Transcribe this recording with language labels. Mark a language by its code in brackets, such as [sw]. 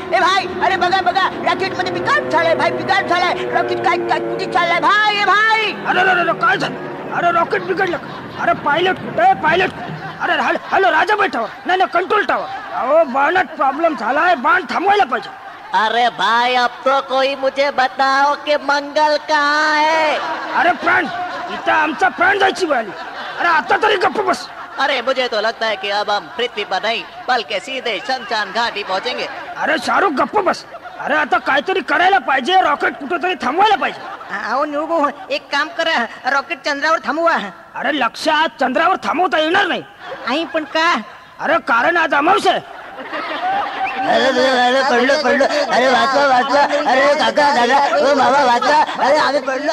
[mr] ए भाई, अरे बघा बघा, रॉकेट मध्ये बिघाड झालाय भाई, बिघाड झालाय. रॉकेट काय काय कुठे चाललाय भाई? ए भाई, अरे अरे काय झालं? अरे रॉकेट बिघडलं. अरे पायलट कुठे? पायलट अरे हॅलो राजा टावर, नाही कंट्रोल टावर. अहो बाणात प्रॉब्लेम झालाय, बाण थांबवायला पाहिजे. [hi] अरे भाई, अब तो कोई मुझे बताओ कि मंगल कहाँ है? [mr] अरे प्राण, इथं आमचा प्राण जायची वेळ आली. अरे आता तरी गप्प बस. [hi] अरे मुझे तो लगता है कि अब हम पृथ्वी पर नहीं बल्कि सीधे शमशान घाटी पहुंचेंगे. [mr] अरे शाहरुख गप्प बस. अरे आता काहीतरी करायला पाहिजे, रॉकेट कुठेतरी थांबवायला पाहिजे. अहो निळू, एक काम करा, रॉकेट चंद्रावर थांबवा. अरे लक्षात, चंद्रावर थांबवता येणार नाही. आई पण का? अरे कारण आज अमावस्या आहे. अरे पडलो पडलो, अरे वाचवा वाचवा, अरे काका दादा ओ मामा वाचवा, अरे आम्ही पडलो.